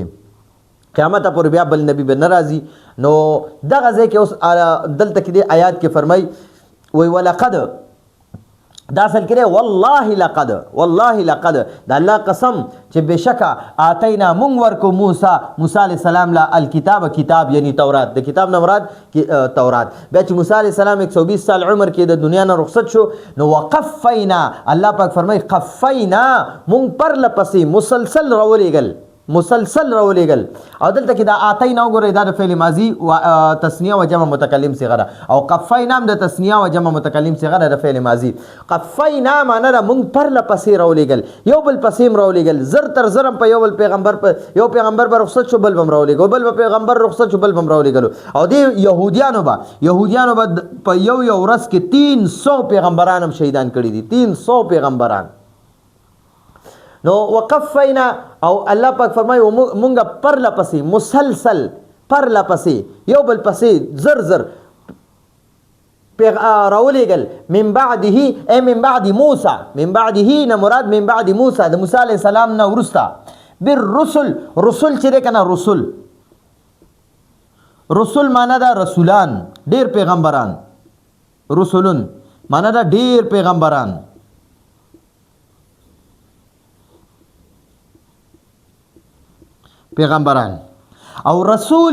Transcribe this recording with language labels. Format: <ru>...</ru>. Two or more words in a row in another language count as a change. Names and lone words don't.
<ps>قیامت پورې بیا بل نبی به نه راځي. نو دغه ځای کې اوس دلته کې دې آیات کې فرمایي وی ولقد دا اصل کې</ps> <ar>والله لقد</ar> <ps>د الله قسم چې بشکه آتینا مونږ ورکو موسی علیہ السلام لا الکتاب کتاب یعنی تورات. د کتاب نه مراد تورات. بیا چې موسی علیہ السلام 120 سال عمر کې د دنیا نه رخصت شو نو وقفینا الله پاک فرمایي قفینا مونږ پر لپسې مسلسل راولېږل مسلسل راولېږل او دلته کې دا آتینا وګورئ دا د فعل ماضي تثنیه و جمع متکلم صیغه ده او قفینا هم د تثنیه و جمع متکلم صیغه ده د فعل ماضي قفینا معنی ده موږ پرله پسې راولېږل یو بل پسې هم راولېږل زر تر زر په یو بل پیغمبر په یو پیغمبر به رخصت شو بل به هم راولېږو بل به پیغمبر رخصت شو بل به هم راولېږلو او دې یهودیانو به په یو ورځ کې 300 پیغمبران هم شهیدان کړي دي 300 پیغمبران نو وقفینا او الله پاک فرمایي مونږه پرله پسې مسلسل پرله پسې یو بل پسې زر زر راولېږل</ps> <ar>من بعده ای من بعد موسی من بعده</ar> <ps>نه مراد</ps> <ar>من بعد موسی</ar> <ps>د موسی علیه السلام نه وروسته بالرسل رسل چې دی که نه رسل معنا ده رسولان ډېر پیغمبران رسولون معنا ده ډېر پیغمبران او رسول</ps>